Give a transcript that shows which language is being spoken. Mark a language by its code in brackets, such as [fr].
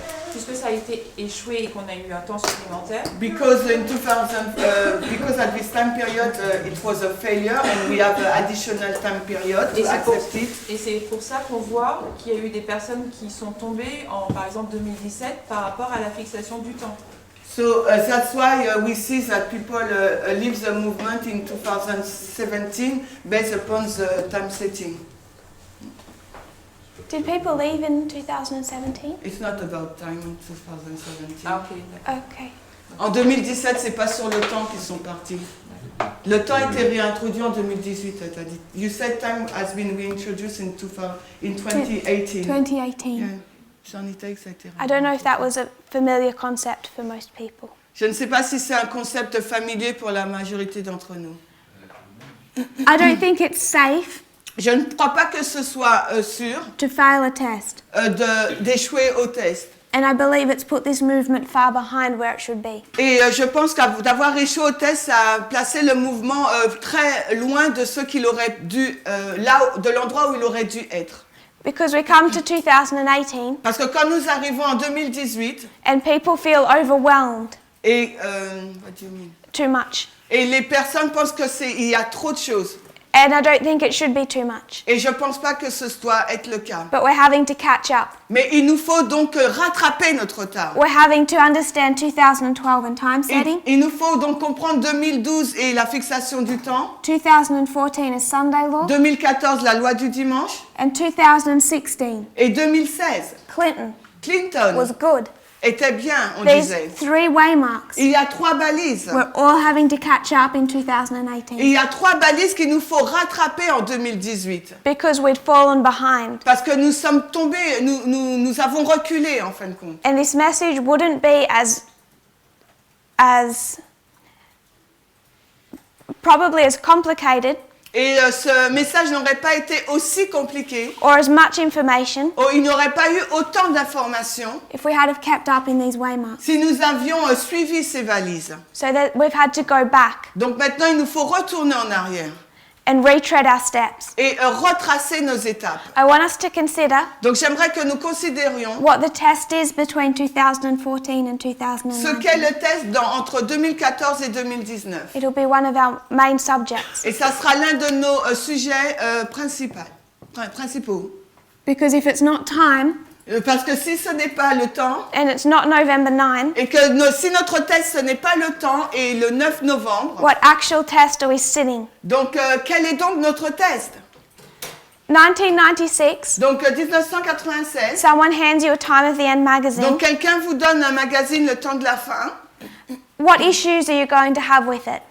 [fr] Puisque ça a été échoué et qu'on a eu un temps supplémentaire, [en] Because in 2000, because at this time period it was a failure and we have an additional time period [fr] Et [en] to [fr] c'est pour- [en] accept it. [fr] et c'est pour ça qu'on voit qu'il y a eu des personnes qui sont tombées en, par exemple, 2017 par rapport à la fixation du temps. [en] So that's why we see that people leave the movement in 2017 based upon the time setting. did people leave in 2017? It's not about time in 2017. [fr] Ah ok, d'accord. [en] Okay. [fr] En 2017, c'est pas sur le temps qu'ils sont partis. Le temps a été réintroduit en 2018, t'as dit. [en] You said time has been reintroduced in 2018. 2018. Yeah. [fr] C'est en Italie que ça a été [en] I don't know if that was a familiar concept for most people. [fr] Je ne sais pas si c'est un concept familier pour la majorité d'entre nous. [en] I don't think it's safe [fr] Je ne crois pas que ce soit sûr [en] to fail a test. [fr] d'échouer au test. [en] And I believe it's put this movement far behind where it should be. [fr] Et je pense d'avoir échoué au test, ça a placé le mouvement très loin de ce qu'il aurait dû, de l'endroit où il aurait dû être. [en] Because we come to 2018 [fr] Parce que quand nous arrivons en 2018, [en] and people feel overwhelmed et what do you mean? too much. [fr] Et les personnes pensent que il y a trop de choses. [en] And I don't think it should be too much. [fr] Et je pense pas que ce doit être le cas. [en] But we're having to catch up. [fr] Mais il nous faut donc rattraper notre retard. [en] We're having to understand 2012 and time setting, [fr] Il nous faut donc comprendre 2012 et la fixation du temps, [en] 2014 as Sunday law, [fr] 2014 la loi du dimanche [en] and 2016 [fr] et 2016 [en] Clinton [fr] Clinton [en] was good. [fr] était bien, on [en] These [fr] disait. [en] 3 waymarks. [fr] Il y a 3 balises. [en] We're all having to catch up in [fr] Et [en] 2018 [fr] il y a 3 balises qu'il nous faut rattraper en 2018. [en] because we'd fallen behind. [fr] Parce que nous sommes tombés, nous avons reculé en fin de compte. [en] And this message wouldn't be as probably as complicated [fr] Et ce message n'aurait pas été aussi compliqué, [en] or as much information [fr] il n'y aurait pas eu autant d'informations [en] if we had have kept up in these waymarks. [fr] si nous avions suivi ces valises. [en] So that we've had to go back [fr] Donc maintenant, il nous faut retourner en arrière [en] and retread our steps. [fr] et retracer nos étapes. [en] I want us to consider [fr] Donc j'aimerais que nous considérions [en] what the test is between 2014 and [fr] ce [en] 2019. [fr] qu'est le test entre 2014 et 2019. [en] It'll be one of our main subjects [fr] Et ça sera l'un de nos sujets principaux. [en] because if it's not time, [fr] Parce que si ce n'est pas le temps, [en] and it's not November 9, [fr] et que si notre test, ce n'est pas le temps, et le 9 novembre, [en] what actual test are we sitting? [fr] donc quel est donc notre test? [en] 1996, [fr] Donc 1996, [en] someone hands you a Time of the End magazine. [fr] donc quelqu'un vous donne un magazine Le Temps de la Fin. [en] What issues are you going to have with it?